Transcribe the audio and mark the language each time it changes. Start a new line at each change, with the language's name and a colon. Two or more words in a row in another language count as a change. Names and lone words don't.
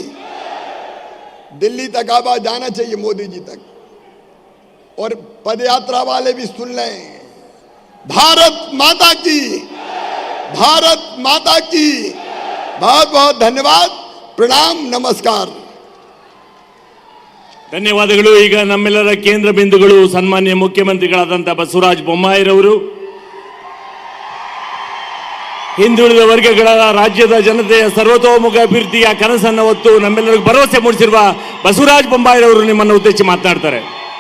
Hindi: दिल्ली तक आवाज जाना चाहिए, मोदी जी तक, और पदयात्रा वाले भी सुन लें, भारत माता की, भारत माता की। बहुत बहुत धन्यवाद, प्रणाम, नमस्कार।
Kannada: ಧನ್ಯವಾದಗಳು। ಈಗ ನಮ್ಮೆಲ್ಲರ ಕೇಂದ್ರ ಬಿಂದುಗಳು ಸನ್ಮಾನ್ಯ ಮುಖ್ಯಮಂತ್ರಿಗಳಾದಂತಹ ಬಸವರಾಜ ಬೊಮ್ಮಾಯಿರವರು ಹಿಂದುಳಿದ ವರ್ಗಗಳ ರಾಜ್ಯದ ಜನತೆಯ ಸರ್ವತೋಮುಖ ಅಭಿವೃದ್ಧಿಯ ಕನಸನ್ನು ಹೊತ್ತು ನಮ್ಮೆಲ್ಲರಿಗೂ ಭರವಸೆ ಮೂಡಿಸಿರುವ ಬಸವರಾಜ ಬೊಮ್ಮಾಯಿರವರು ನಿಮ್ಮನ್ನು ಉದ್ದೇಶಿಸಿ ಮಾತನಾಡ್ತಾರೆ.